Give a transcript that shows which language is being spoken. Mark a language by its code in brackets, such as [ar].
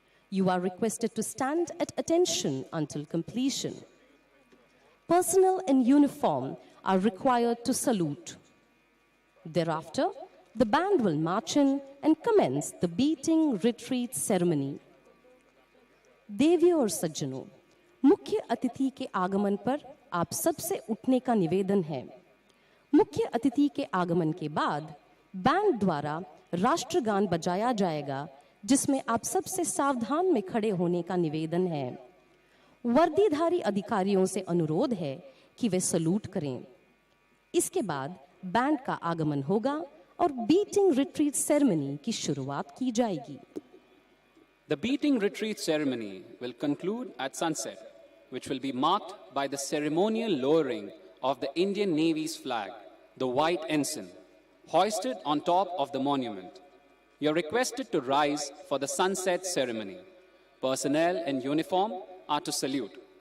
[en] You are requested to stand at attention until completion. Personnel in uniform are required to salute. Thereafter, the band will march in and commence the beating retreat ceremony. [hi] देवियों और सज्जनों, मुख्य अतिथि के आगमन पर आप सबसे उठने का निवेदन है। मुख्य अतिथि के आगमन के बाद बैंड द्वारा राष्ट्रगान बजाया जाएगा, जिसमें आप सबसे सावधान में खड़े होने का निवेदन है। वर्दीधारी अधिकारियों से अनुरोध है कि वे सलूट करें। इसके बाद बैंड का आगमन होगा और बीटिंग रिट्रीट सेरेमनी की शुरुआत की जाएगी। [en] The beating retreat ceremony will conclude at sunset, which will be marked by the ceremonial lowering of the Indian Navy's flag, the white ensign, hoisted on top of the monument. You are requested to rise for the sunset ceremony. Personnel in uniform are to salute.